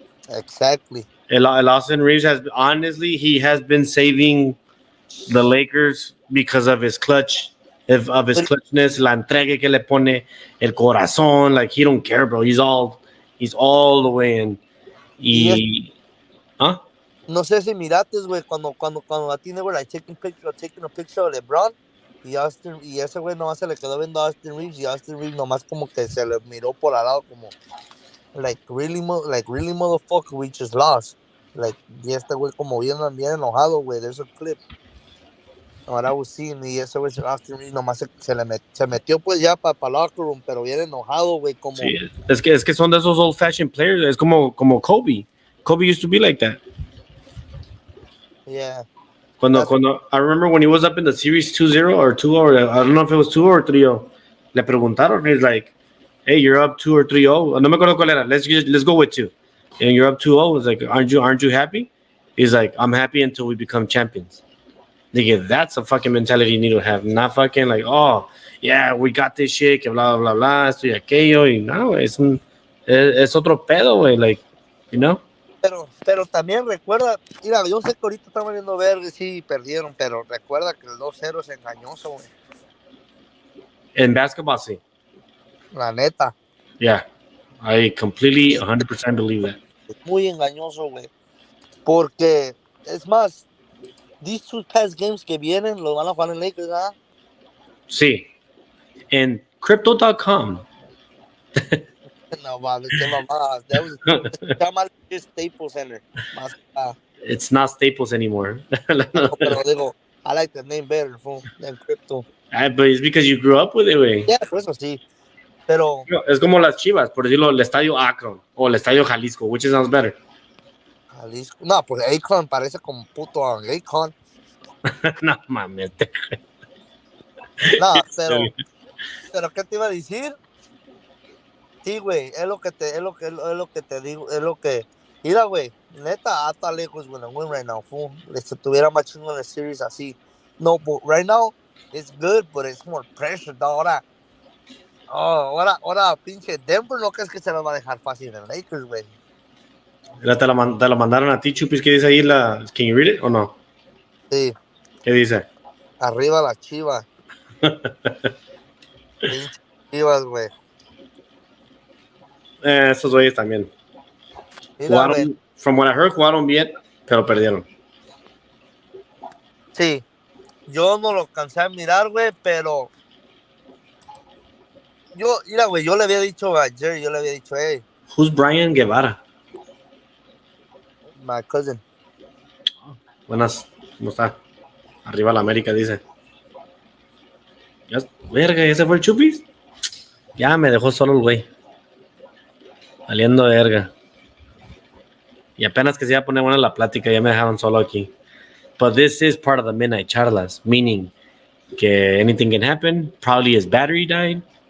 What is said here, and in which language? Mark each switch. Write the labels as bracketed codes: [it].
[en] Exactly. El Austin Reeves he has been saving the Lakers because of his clutchness, [es] la entrega que le pone, el corazón, [en] like he don't care, bro. He's all the way in. ¿Ah? [es] No sé si mirates, güey, cuando la tiene, güey, [en] like taking a picture of LeBron [es] y ese güey nomás se le quedó viendo a Austin Reeves y Austin Reeves nomás como que se le miró por al lado como [en] like really motherfucker, we just lost. [es] Like, y este güey como bien enojado, güey. [en] There's a clip. [es] Ahora [en] was seeing, [es] y ese güey Austin Reeves nomás se metió pues ya para locker room, pero bien enojado, güey, como... Sí, es que son de esos [en] old fashioned players, [es] es como Kobe. [en] Kobe used to be like that. Yeah. Cuando I remember when he was up in the series 2-0 or 2, or I don't know if it was 2 or 3-0. [es] Le preguntaron, [en] he's like, hey, you're up 2 or 3-0. [es] No me acuerdo cuál era. [en] Let's go with 2. And you're up 2-0. It's like, aren't you happy? He's like, I'm happy until we become champions. Nigga, that's a fucking mentality you need to have. Not fucking like, oh, yeah, we got this shit, [es] que bla, bla, bla, esto y aquello. Y no, es otro pedo, güey, [en] like, you know? [es] Pero también recuerda, mira, yo sé que ahorita están valiendo verga, sí, perdieron, pero recuerda que el 2-0 es engañoso, güey. En basketball, sí. La neta. [en] Yeah, I completely 100% believe that. [es] Es muy engañoso, güey. Porque, es más, [en] these 2 past games [es] que vienen los van a jugar en Lakers, ¿verdad? Sí. En Crypto.com. No, mames, qué mamadas. Se llama Staples Center. [en] It's not Staples anymore. [es] No, pero digo, [en] I like the name better than Crypto. But it's because you grew up with it, güey. [es] Yeah, por eso sí. Pero... Es como las Chivas, por decirlo, el Estadio Akron o el Estadio Jalisco. [en] Which sounds better? [es] Jalisco. No, pues Akron parece como puto Akron. No, mames. No, pero ¿qué te iba a decir? Sí, güey, es lo que te digo, es lo que... Mira, güey, neta, hasta lejos [en] gonna win right now, fool. [es] Si tuviera más chingo en la series así. [en] No, but right now, it's good, but it's more pressure, dog. [es] Ahora, pinche Denver, ¿no crees que se lo va a dejar fácil en Lakers, güey? ¿Te la mandaron a ti, Chupis? ¿Qué dice ahí? [en] ¿Can you read it [es] o no? Sí. ¿Qué dice? Arriba la Chivas. Pinche Chivas, güey. Esos güeyes también. Mira, güey. [en] From what I heard, [es] jugaron bien, pero perdieron. Sí. Yo no lo cansé de mirar, güey, pero... Mira, güey, yo le había dicho a Jerry, hey. [en] Who's Brian Guevara? My cousin. [es] Buenas, ¿cómo está? Arriba la América, dice. Verga, ¿ya se fue el Chupis? Ya me dejó solo el güey. Saliendo de verga. Y apenas que se iba a poner buena la plática, ya me dejaron solo aquí. [en] But this is part of the MidNite Charlas, meaning que anything can happen. Probably his battery died.